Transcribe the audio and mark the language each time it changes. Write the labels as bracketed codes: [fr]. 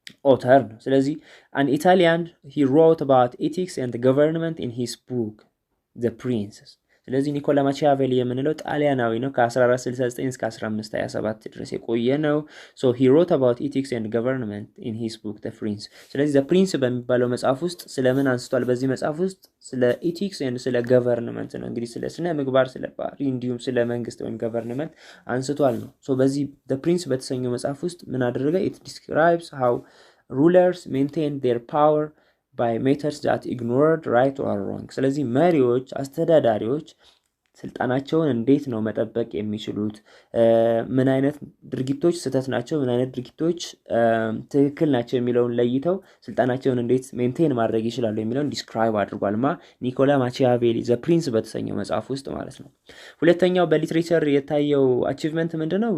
[am] author ነው። ስለዚህ [en] an Italian he wrote about ethics and government in his book The Prince። [am] ስለዚህ ኒኮላ ማቺያቬሊ የምንለው ጣሊያናዊ ነው። ከ1469 እስከ 1527 ድረስ የቆየ ነው። [en] so he wrote about ethics and government in his book The Prince። [am] ስለዚህ The Prince በሚባለው መጽሐፍ ውስጥ ስለምን አንስቷል? በዚህ መጽሐፍ ውስጥ ስለ ethics and ስለ government ነው። እንግዲህ ስለ ስነ ምግባር፣ ስለ ባህሪ እንዲሁም ስለ መንግስት ወይም government አንስቷል ነው። so በዚህ The Prince በተሰኘው መጽሐፍ ውስጥ ምን አደረገ? [en] it describes how rulers maintain their power by methods that ignored right or wrong። [am] ስለዚህ መሪዎች፣ አስተዳዳሪዎች ስልጣናቸውን እንዴት ነው መጠበቅ የሚችሉት? ምን አይነት ድርጊቶች ስህተት ናቸው፣ ምን አይነት ድርጊቶች ትክክል ናቸው የሚለውን ለይተው ስልጣናቸውን እንዴት ሜንቴን ማድረግ ይችላሉ የሚለውን ዲስክራይብ አድርጓል ኒኮላ ማቺያቬሊ ዘ ፕሪንስ በተሰኘው መጽሐፍ ውስጥ ማለት ነው። ሁለተኛው በሊትሬቸር የታየው አቺቭመንት ምንድነው?